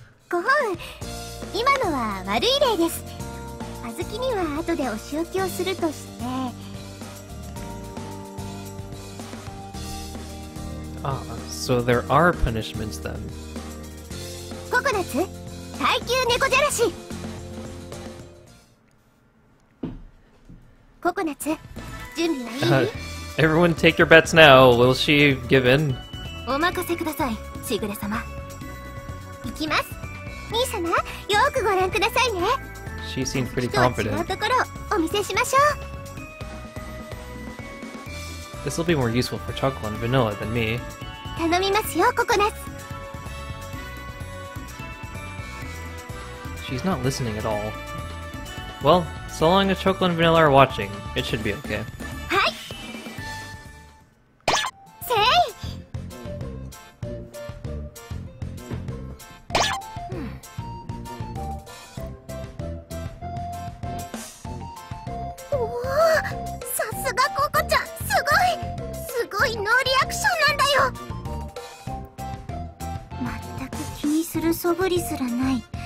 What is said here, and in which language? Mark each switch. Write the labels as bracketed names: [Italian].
[Japanese] ご本、今のは悪い例です。あずきには後でお仕置きをするとして。 [English] Ah, so there are punishments then. [Japanese] ココナッツ、耐久猫じゃらし。ココナッツ、準備はいい？ [English] Everyone take your bets now. Will she give in? [Japanese] お任せください、しぐれ様。いきます。兄様、よくご覧くださいね。 [English] She seemed pretty [Japanese] とは違う [English] confident. [Japanese] ところをお見せしましょう。 [English] This will be more useful for chocolate and vanilla than me. [Japanese] 頼みますよ、ココナッツ。 [English] She's not listening at all. Well, so long as chocolate and vanilla are watching, it should be okay. [Japanese] はい。せい。おお、さすがココちゃん、すごいノーリアクションなんだよ。全く気にする素振りすらない